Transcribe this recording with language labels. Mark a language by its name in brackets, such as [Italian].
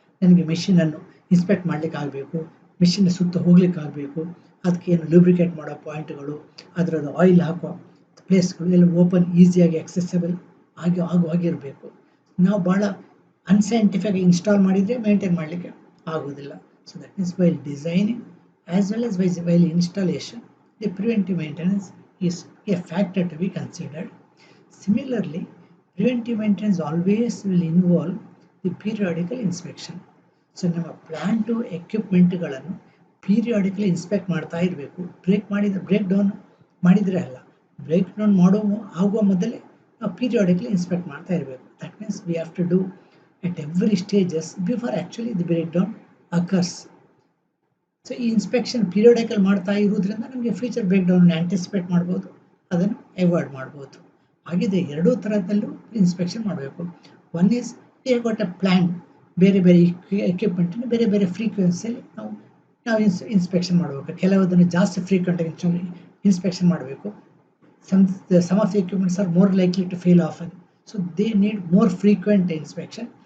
[Kannada] ನನಗೆ ಮೆಷಿನನ್ನು ಇನ್ಸ್ಪೆಕ್ಟ್ ಮಾಡಲಿಕ್ಕೆ ಆಗಬೇಕು, ಮೆಷಿನ್ ಸುತ್ತ ಹೋಗ್ಲಿಕ್ಕೆ ಆಗಬೇಕು, ಅದಕ್ಕೆ ಏನು ಲೂಬ್ರಿಕೇಟ್ ಮಾಡೋ ಪಾಯಿಂಟ್ಗಳು, ಅದರದ್ದು ಆಯಿಲ್ ಹಾಕುವ ಪ್ಲೇಸ್ಗಳು ಎಲ್ಲ ಓಪನ್ ಈಸಿಯಾಗಿ ಆಕ್ಸೆಸಬಲ್ ಆಗಿರಬೇಕು. ನಾವು ಭಾಳ ಅನ್ಸೈಂಟಿಫಿಕ್ ಇನ್ಸ್ಟಾಲ್ ಮಾಡಿದರೆ ಮೇಂಟೈನ್ ಮಾಡಲಿಕ್ಕೆ ಆಗೋದಿಲ್ಲ. [English] So that means while designing as well as while installation the preventive maintenance is a factor to be considered. Similarly, preventive maintenance always will involve the periodical inspection. [Kannada] So ನಮ್ಮ plan to ಎಕ್ವಿಪ್ಮೆಂಟ್ಗಳನ್ನು periodically inspect ಮಾಡ್ತಾ ಇರಬೇಕು. Break down ಮಾಡಿದರೆ ಅಲ್ಲ, break down ಆಗುವ ಮೊದಲೇ ನಾವು periodically inspect ಮಾಡ್ತಾ ಇರಬೇಕು. [English] That means we have to do at every stages before actually the breakdown occurs. [Kannada] So ಈ ಇನ್ಸ್ಪೆಕ್ಷನ್ ಪೀರಿಯಾಡಿಕಲ್ ಮಾಡ್ತಾ ಇರೋದ್ರಿಂದ ನಮಗೆ ಫ್ಯೂಚರ್ ಬ್ರೇಕ್ ಡೌನ್ ಆಂಟಿಸಿಪೇಟ್ ಮಾಡ್ಬೋದು, ಅದನ್ನು ಅವಾಯ್ಡ್ ಮಾಡ್ಬೋದು. ಹಾಗಿದೆ ಎರಡೂ ಥರದಲ್ಲೂ ಇನ್ಸ್ಪೆಕ್ಷನ್ ಮಾಡಬೇಕು. [English] one is we got a plan, [Kannada] ಬೇರೆ ಬೇರೆ ಎಕ್ವಿಪ್ಮೆಂಟನ್ನು ಬೇರೆ ಬೇರೆ ಫ್ರೀಕ್ವೆನ್ಸಿಯಲ್ಲಿ ನಾವು ಇನ್ಸ್ಪೆಕ್ಷನ್ ಮಾಡಬೇಕು. ಕೆಲವುದನ್ನು ಜಾಸ್ತಿ ಫ್ರೀಕ್ವೆಂಟಾಗಿ ಇನ್ಸ್ಪೆಕ್ಷನ್ ಮಾಡಬೇಕು. [English] some of the equipments are more likely to fail often, so they need more frequent inspection.